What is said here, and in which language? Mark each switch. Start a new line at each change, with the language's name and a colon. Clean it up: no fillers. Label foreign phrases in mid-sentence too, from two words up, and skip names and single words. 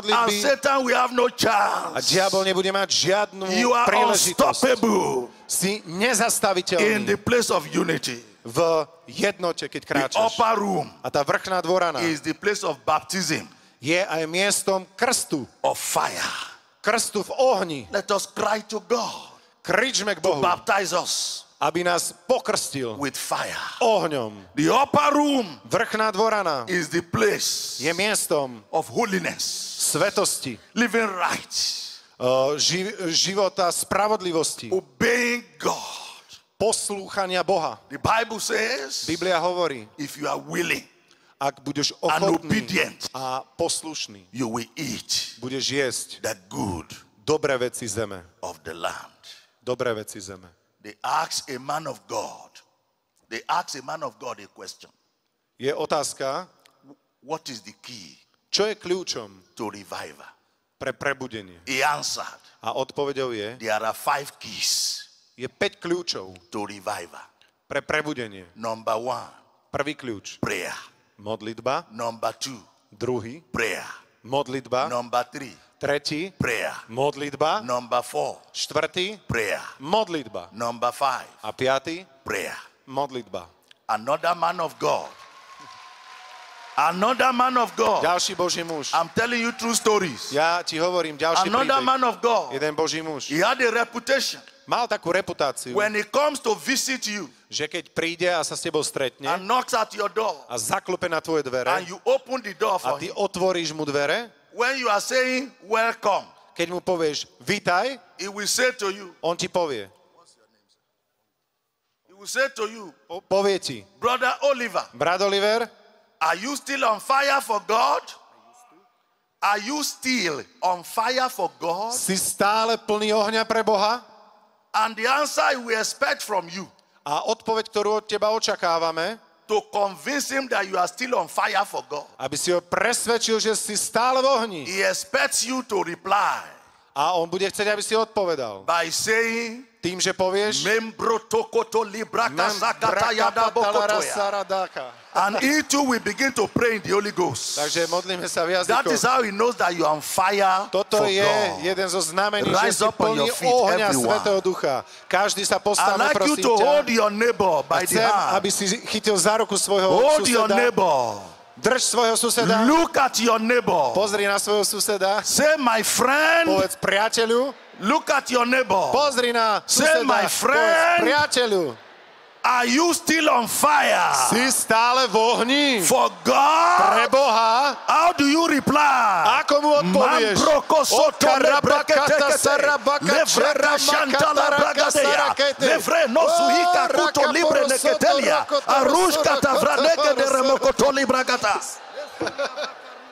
Slovak: modlitby
English: Satan will have no
Slovak: a
English: chance.
Slovak: diabol nebude mať žiadnu
English: You are
Slovak: príležitosť.
English: unstoppable
Slovak: Si
English: in
Slovak: nezastaviteľný
English: the place of unity.
Slovak: v jednote, keď
English: The
Slovak: kráčaš.
English: upper room
Slovak: A tá vrchná dvorana
English: is the place of baptism
Slovak: je aj miestom krstu.
English: of fire.
Slovak: Krstu v ohni.
English: Let us cry to God
Slovak: Kričme k
English: to
Slovak: Bohu,
English: baptize us
Slovak: aby nás pokrstil
English: with fire.
Slovak: ohňom.
English: The upper room
Slovak: Vrchná dvorana
English: is the place
Slovak: je miestom
English: of holiness,
Slovak: svetosti,
English: living right,
Slovak: života spravodlivosti,
English: obeying God.
Slovak: poslúchania Boha.
English: The Bible says,
Slovak: Biblia hovorí,
English: if you are willing
Slovak: ak budeš
English: and
Slovak: ochotný
English: obedient,
Slovak: a poslušný,
English: you will eat
Slovak: budeš jesť
English: the good
Slovak: dobré veci zeme.
English: of the land.
Slovak: Dobré veci zeme.
English: They asked a man of God a question.
Slovak: Je otázka,
English: What is the key
Slovak: čo je kľúčom
English: to revival?
Slovak: pre prebudenie.
English: He answered,
Slovak: A odpoveďou je,
English: there are 5 keys
Slovak: je 5 kľúčov
English: to revival.
Slovak: pre prebudenie.
English: Number 1,
Slovak: Prvý kľúč,
English: prayer.
Slovak: modlitba.
English: Number 2,
Slovak: Druhý,
English: prayer.
Slovak: modlitba.
English: Number 3,
Slovak: Tretí,
English: prayer.
Slovak: modlitba.
English: Number 4,
Slovak: Štvrtý,
English: prayer.
Slovak: modlitba.
English: Number 5,
Slovak: A piatý,
English: prayer.
Slovak: modlitba.
English: Another man of God. Another man of God.
Slovak: Ďalší Boží muž.
English: I'm telling you true stories.
Slovak: Ja ti hovorím, ďalší
English: Another
Slovak: príbeh.
English: man of God.
Slovak: Jeden Boží muž.
English: He had a reputation.
Slovak: Mal takú reputáciu,
English: When he comes to visit you
Slovak: že keď príde a sa s tebou stretne
English: and knocks at your door
Slovak: a zaklope na tvoje dvere
English: and you open the door
Slovak: a
English: for
Slovak: ty
English: him,
Slovak: otvoríš mu dvere,
English: when you are saying welcome,
Slovak: keď mu povieš vítaj,
English: he will say to you,
Slovak: on ti povie.
English: he will say to you,
Slovak: Povie ti,
English: Brother Oliver,
Slovak: brat Oliver,
English: are you still on fire for God? Are you still on fire for God?
Slovak: si stále plný ohňa pre Boha?
English: And the answer we expect from you
Slovak: A odpoveď, ktorú od teba očakávame,
English: to convince him that you are still on fire for God.
Slovak: aby si ho presvedčil, že si stále v ohni.
English: He expects you to reply
Slovak: A on bude chcieť, aby si odpovedal.
English: by saying,
Slovak: Tým, že povieš, Membro tokoto libraka zakata yada bokotoya.
English: And he too will begin to pray in the Holy Ghost.
Slovak: Takže modlíme sa v
English: That is
Slovak: jazykoch.
English: how he knows that you are on fire
Slovak: Toto
English: for
Slovak: je
English: God.
Slovak: jeden zo znamení, že
English: Rise
Slovak: si
English: up on
Slovak: plný
English: your feet,
Slovak: ohňa
English: everyone.
Slovak: Svätého Ducha. Každý sa
English: I'd
Slovak: postaví,
English: like you
Slovak: prosím
English: to hold
Slovak: ťa.
English: your neighbor by the
Slovak: Chcem,
English: hand.
Slovak: aby si chytil za ruku svojho
English: Hold your
Slovak: suseda.
English: neighbor.
Slovak: Drž svojho suseda.
English: Look at your neighbor.
Slovak: Pozri na svojho suseda.
English: Say, my friend.
Slovak: Povedz priateľu.
English: Look at your neighbor.
Slovak: Pozri na
English: Say,
Slovak: suseda.
English: my friend.
Slovak: Povedz priateľu.
English: Are you still on fire
Slovak: Si stále v ohni.
English: for God?
Slovak: Pre Boha.
English: How do you reply?
Slovak: Ako mu odpovieš? Mambroko soto lebrekete levraka shantala bragadeya levre nosuhika kuto libre neketelia arushka tavranege de remokoto libragatas.